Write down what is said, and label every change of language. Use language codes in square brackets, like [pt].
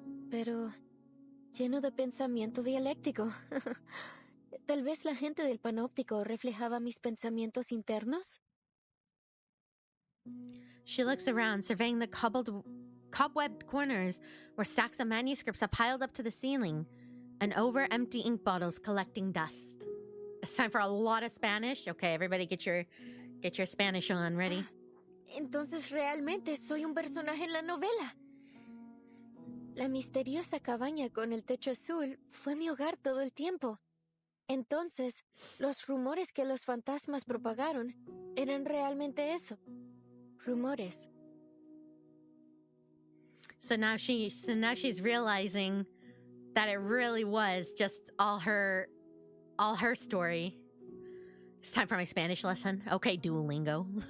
[es] Pero lleno de pensamiento dialéctico. Tal vez la gente del panóptico reflejaba mis pensamientos internos. [en] She looks around, surveying the cobwebbed corners where stacks of manuscripts are piled up to the ceiling and over empty ink bottles collecting dust. It's time for a lot of Spanish. Okay, everybody get your Spanish on. Ready? [es] Entonces realmente soy un personaje en la novela. La misteriosa cabaña con el techo azul fue mi hogar todo el tiempo. Entonces, los rumores que los fantasmas propagaron eran realmente eso. Rumores. [en] So now she's realizing that it really was just all her story. It's time for my Spanish lesson. Okay, Duolingo.